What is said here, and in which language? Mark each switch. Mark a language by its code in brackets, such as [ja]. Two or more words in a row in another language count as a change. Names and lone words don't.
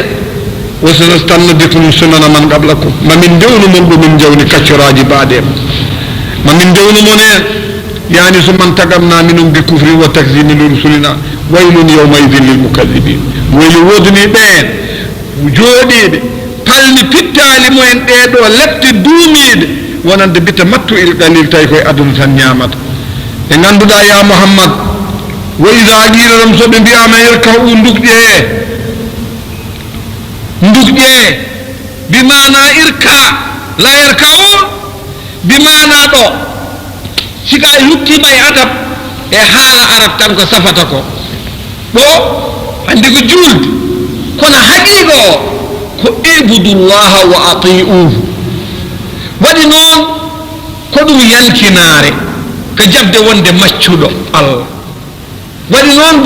[ar] وسنستن بكم سنن من قبلكم [ff] mamin dewnu mon ɗo min jawni kaccoraji mbaɗe mamin dewnu mon en yani so [ar] من تقدمنا منهم بالكفر والتكذيب لرسلنا ويل يومئذ للمكذبين [ff] waylu woduni ɓen jooɗiɓe palni pittali mumen ɗeɗo lebte duumiɗe wonande bitta mattu il qalil tawi koye aduna tan ñamata e ganduɗa [ar] يا محمد وإذا قيل لهم [ff] soɓe mbiyama irka'u ndukƴe bimana [ar] اركعوا لا يركعون [ff] bimana ɗo sika e luttima e adab e haala arab tan ko safata ko ɗo hande ko julde kono haqiqa o ko [ar] اعبدوا الله وأطيعوه [ff] waɗi noon ko ɗum yalkinare ko jabde wonde maccuɗo Allah waɗi noon